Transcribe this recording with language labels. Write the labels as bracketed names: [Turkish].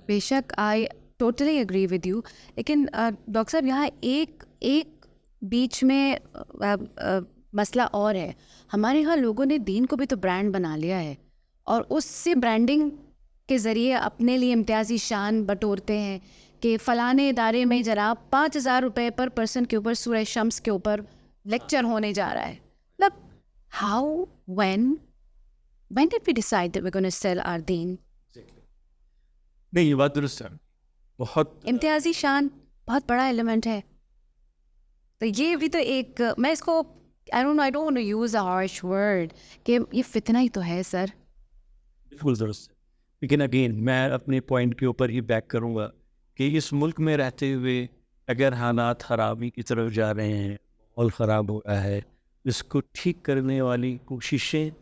[Urdu] بے شک [English] I totally agree with you. [Urdu] لیکن ڈاکٹر صاحب یہاں ایک بیچ میں مسئلہ اور ہے. ہمارے یہاں لوگوں نے دین کو بھی تو برانڈ بنا لیا ہے، اور اس سے برانڈنگ کے ذریعے اپنے لیے امتیازی شان بٹورتے ہیں کہ فلانے ادارے میں جناب 5,000 روپے پر پرسن کے اوپر سورہ شمس کے اوپر لیکچر ہونے جا رہا ہے. [English] مطلب how when did we decide that we're going to sell our دین؟ [Urdu] نہیں، یہ بات درست ہے. بہت امتیازی شان بہت بڑا ایلیمنٹ ہے. تو یہ بھی تو ایک، میں اس کو [English] I don't want to use a harsh word [Urdu] کہ یہ فتنہ ہی تو ہے سر. بالکل درست ہے. لیکن اگین میں اپنے پوائنٹ کے اوپر ہی بیک کروں گا کہ اس ملک میں رہتے ہوئے اگر حالات خرابی کی طرف جا رہے ہیں، ماحول خراب ہو رہا ہے، اس کو ٹھیک کرنے والی کوششیں